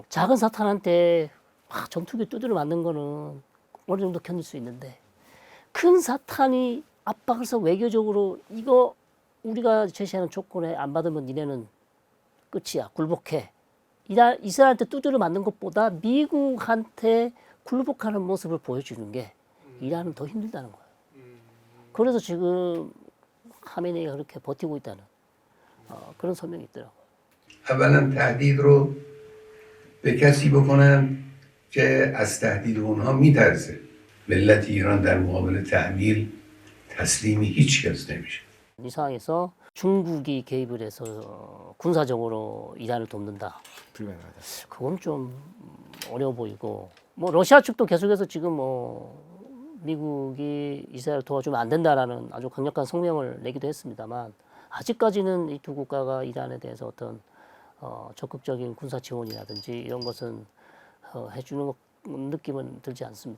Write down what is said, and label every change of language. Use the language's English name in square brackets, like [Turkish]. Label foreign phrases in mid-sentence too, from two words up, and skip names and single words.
[Korean] 작은 사탄한테 전투기 두드려 맞는 거는 어느 정도 견딜 수 있는데 큰 사탄이 압박을 해서 외교적으로 이거 우리가 제시하는 조건에 안 받으면 니네는 끝이야. 굴복해. 이스라엘한테 두드려 맞는 것보다 미국한테 굴복하는 모습을 보여주는 게 이란은 더 힘들다는 거예요. 그래서 지금 하메네이가 그렇게 버티고 있다는 그런 설명이 있더라고요. [Persian] اولا تهدید رو به کسی بکنن که از تهدید اونها میترسه ملت ایران در مقابل تحمیل تسلیم هیچ کس نمیشه [Korean] 이 상황에서 중국이 개입을 해서 군사적으로 이란을 돕는다. 불가능하다. 그건 좀 어려워 보이고 뭐 러시아 측도 계속해서 지금 뭐 미국이 이스라엘 도와주면 안 된다라는 아주 강력한 성명을 내기도 했습니다만 아직까지는 이 두 국가가 이란에 대해서 어떤 적극적인 군사 지원이라든지 이런 것은 해주는 느낌은 들지 않습니다.